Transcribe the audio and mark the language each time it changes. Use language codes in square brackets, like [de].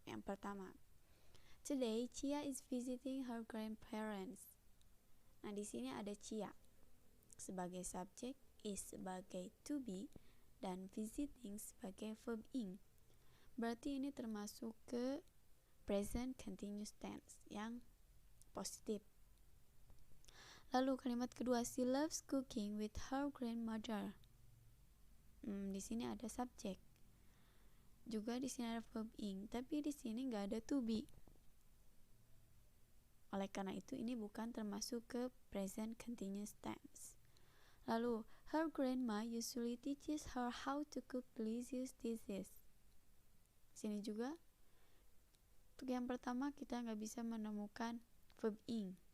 [id] Yang pertama, [en] today Chia is visiting her grandparents. [id] Nah, di sini ada Chia sebagai subjek, is sebagai to be, dan visiting sebagai verb ing. Berarti ini termasuk ke present continuous tense yang positif. Lalu kalimat kedua, [en] she loves cooking with her grandmother. [id] Di sini ada subjek. Juga di sini ada verb ing, tapi di sini nggak ada to be. Oleh karena itu ini bukan termasuk ke present continuous tense. [en] Lalu, her grandma usually teaches her how to cook delicious dishes. [id] Sini juga, untuk yang pertama kita nggak bisa menemukan verb ing.